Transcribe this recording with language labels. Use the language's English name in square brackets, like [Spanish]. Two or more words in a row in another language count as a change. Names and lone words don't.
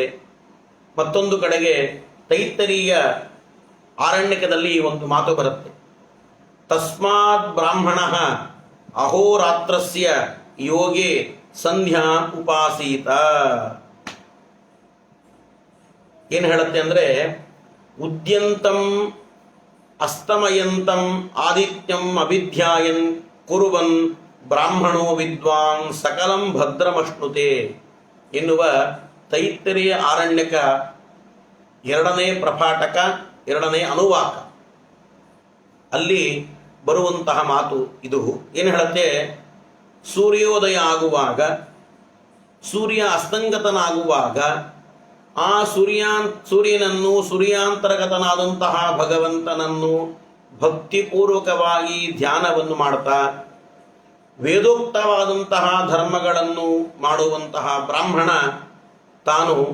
[Kannada] ಮತ್ತೊಂದು ಕಡೆಗೆ ತೈತ್ತರೀಯ ಆರಣ್ಯಕದಲ್ಲಿ ಒಂದು ಮಾತು ಬರುತ್ತೆ, [Sanskrit] ತಸ್ಮಾತ್ ಬ್ರಾಹ್ಮಣ ಅಹೋರಾತ್ರಸ್ಯ ಯೋಗೆ ಸಂಧ್ಯಾ ಉಪಾಸೀತ. [Kannada] ಏನು ಹೇಳುತ್ತೆ ಅಂದರೆ, [Sanskrit] ಉದ್ಯಂತಂ ಅಸ್ತಮಯಂತಂ ಆದಿತ್ಯಂ ಅಭಿಧ್ಯಾಯನ್ ಕುರುವನ್ ಬ್ರಾಹ್ಮಣೋ ವಿದ್ವಾನ್ ಸಕಲಂ ಭದ್ರಮಶ್ನುತೆ [Kannada] ಎನ್ನುವ ತೈತ್ತರೀಯ ಆರಣ್ಯಕ 2ನೇ ಪ್ರಪಾಠಕ 2ನೇ ಅನುವಾಕ ಅಲ್ಲಿ ಬರುವಂತಹ ಮಾತು ಇದು. ಏನು ಹೇಳುತ್ತೆ, ಸೂರ್ಯೋದಯ ಆಗುವಾಗ, ಸೂರ್ಯ ಅಸ್ತಂಗತನಾಗುವಾಗ ಆ ಸೂರ್ಯನನ್ನು, ಸೂರ್ಯಾಂತರ್ಗತನಾದಂತಹ ಭಗವಂತನನ್ನು ಭಕ್ತಿಪೂರ್ವಕವಾಗಿ ಧ್ಯಾನವನ್ನು ಮಾಡ್ತಾ ವೇದೋಕ್ತವಾದಂತಹ ಧರ್ಮಗಳನ್ನು ಮಾಡುವಂತಹ ಬ್ರಾಹ್ಮಣ ತಾನು